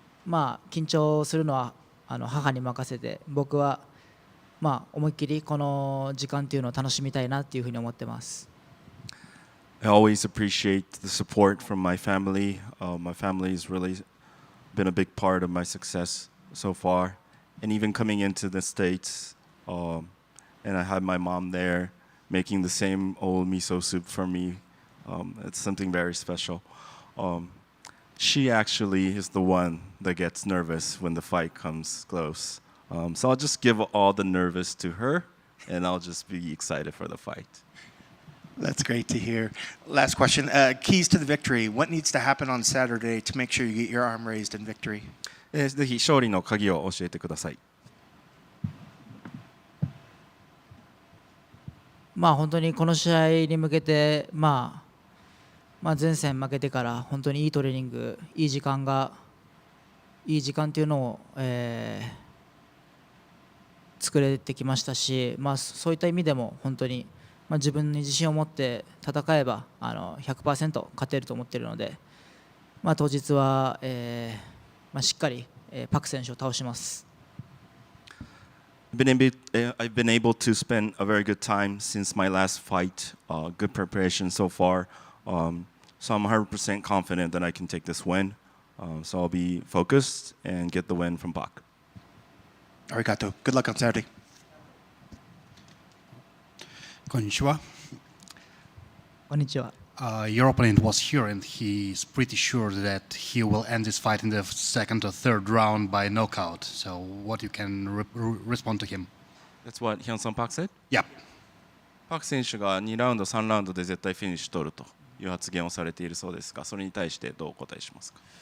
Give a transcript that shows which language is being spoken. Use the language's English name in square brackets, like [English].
[Japanese] 緊張するのは母に任せて、僕は思いっきりこの時間っていうのを楽しみたいなっていうふうに思ってます。 [English] I always appreciate the support from my family. My family has really been a big part of my success so far. And even coming into the States, and I had my mom there making the same old miso soup for me. It's something very special. She actually is the one that gets nervous when the fight comes close. So I'll just give all the nervous to her, and I'll just be excited for the fight. That's great to hear. Last question. Keys to the victory. What needs to happen on Saturday to make sure you get your arm raised in victory? [Japanese] ぜひ勝利の鍵を教えてください。本当にこの試合に向けて、前戦負けてから本当にいいトレーニング、いい時間っていうのを、作れてきましたし、そういった意味でも本当に、自分に自信を持って戦えば100% 勝てると思っているので、当日は、しっかり、パク選手を倒します。 [English] I've been able to spend a very good time since my last fight. Good preparation so far. So I'm 100% confident that I can take this win. So I'll be focused and get the win from Park. Arigato. Good luck on Saturday. [Japanese] こんにちは。こんにちは。 [English] Your opponent was here and he's pretty sure that he will end this fight in the second or third round by knockout. So what you can respond to him? That's what HyunSung Park said? Yeah. [Japanese] パク選手が2ラウンド、3ラウンドで絶対フィニッシュ取るという発言をされているそうですが、それに対してどうお答えしますか？